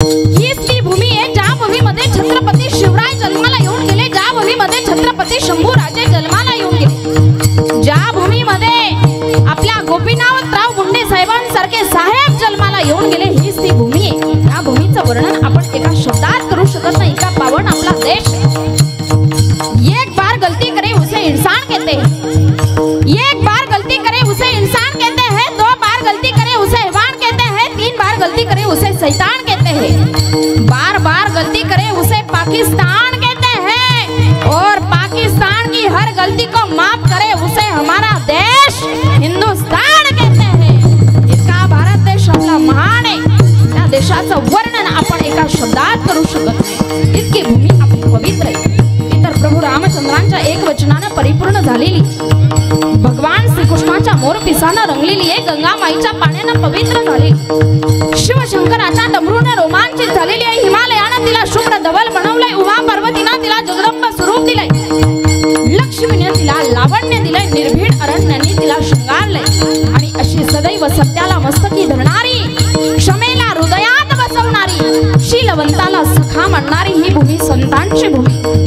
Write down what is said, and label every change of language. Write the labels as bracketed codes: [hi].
[mr] हीच ती भूमी आहे ज्या भूमीमध्ये छत्रपती शिवराय जन्माला येऊन गेले, ज्या भूमीमध्ये छत्रपती शंभूराजे जन्माला येऊन गेले, ज्या भूमीमध्ये आपल्या गोपीनाथराव मुंडे साहेबांसारखे साहेब जन्माला येऊन गेले, हीच ती भूमी आहे। या भूमीचं वर्णन आपण एका शब्दात करू शकत नाही। इतका पावन आपला देश है। [hi] एक बार गलती करे उसे इंसान कहते हैं, एक बार गलती करे उसे इंसान कहते हैं, दो बार गलती करे उसे हैवान कहते हैं, तीन बार गलती करे उसे शैतान कहते हैं, बार बार गलती करे उसे पाकिस्तान कहते हैं, और पाकिस्तान की हर गलती को माफ करे उसे हमारा देश हिंदुस्तान कहते हैं। [mr] इतका भारत देश आपला महान आहे। त्या देशाचं वर्णन आपण एका शब्दात करू शकत नाही। इतकी भूमी आपली पवित्र आहे। तर प्रभू रामचंद्रांच्या एक वचनानं परिपूर्ण झालेली, भगवान श्रीकृष्णाच्या मोरपिसानं रंगलेली आहे, गंगा माईच्या पाण्यानं पवित्र झालेली, शिवशंकराच्या डमरूने रोमांचित झालेली आहे, हिमालयानं तिला शुभ्र धवल बनवलंय, उमा पार्वतीनं तिला जगदंब स्वरूप दिलंय, लक्ष्मीने तिला लावण्य दिलंय, निर्भीड अरण्याने तिला शृंगारलंय, आणि अशी सदैव सत्याला मस्तकी धरणारी, क्षमेला हृदयात बसवणारी, शीलवंताला सखा म्हणणारी ही भूमी संतांची भूमी।